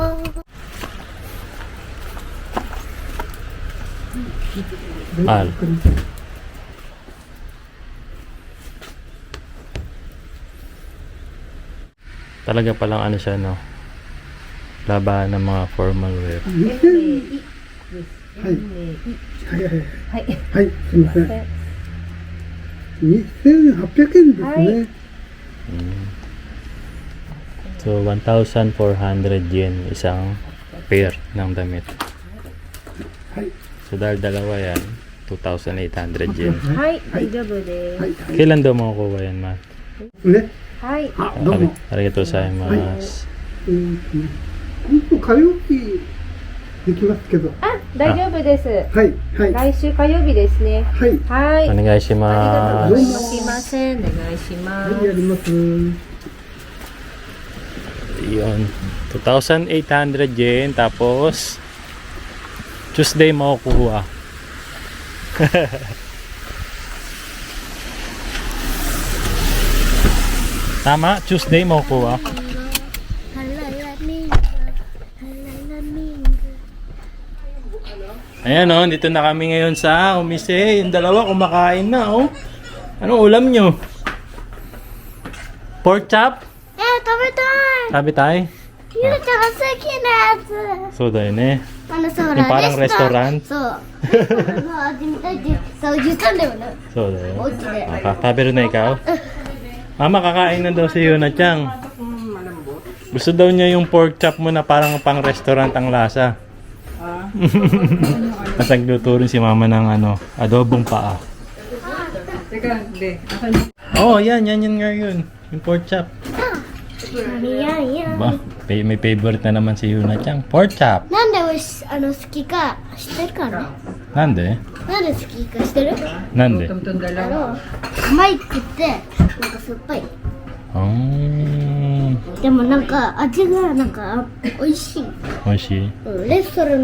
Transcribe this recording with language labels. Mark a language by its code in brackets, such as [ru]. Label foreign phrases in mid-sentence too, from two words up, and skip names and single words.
[tl] Mahal. Talaga palang ano siya, no? Labahan ng mga [en] formal wear. [ja] はい、すみません。2800円ですね。 [tl] So, 1,400 yen isang pair ng damit. [ja] はい、 [tl] So, dahil dalawa yan, 2,800 yen. [ja] はい、大丈夫ではい、 [tl] Kailan daw makukuha yan, ma? [ja] ね。す。はい。あ、どうも。ありがとうございます. 本当火曜日できますけど。あ、大丈夫です。はい、はい、来週火曜日ですね。はい、はい。ありがとうございお願いします. ます。すいません、お願いしまはい、やります。 [tl] Yun. 2,800 yen. Tapos, Tuesday makukuha. Tama? Tuesday makukuha. Ayan o, dito na kami ngayon sa umise. Yung dalawa kumakain na oh. Anong ulam nyo? [en] Pork chop? [ja] 食べたい。 [tl] Sabi tayo? [ja] ゆうちゃんが好きなやつ。 [tl] So, dahil eh. [ja] そう [tl] yung parang restaurant? [ja] そう。レストランの味みたいってそう言ったんだよね。 [tl] So, dahil. [ja] お家で。 [tl] Pero na ikaw? Kakain na daw si Yuna Chang. Gusto daw niya yung [en] pork chop [tl] mo na parang pang restaurant ang lasa. Tapos nagluto rin si mama ng ano, adobong paa. Oh, yan nga yun. Yung [en] pork chop. [ja] いやいや。 [tl] Ba, may favorite na naman si Yuna Chang. [en] Pork chop. [ja] なんでおいし好きか知ってるかな？ Nande? なんで好きか知ってる？ Nande? 甘いくってなんか酸っぱい。でもなんか味がなんか美味しい。 Oishi. レストランの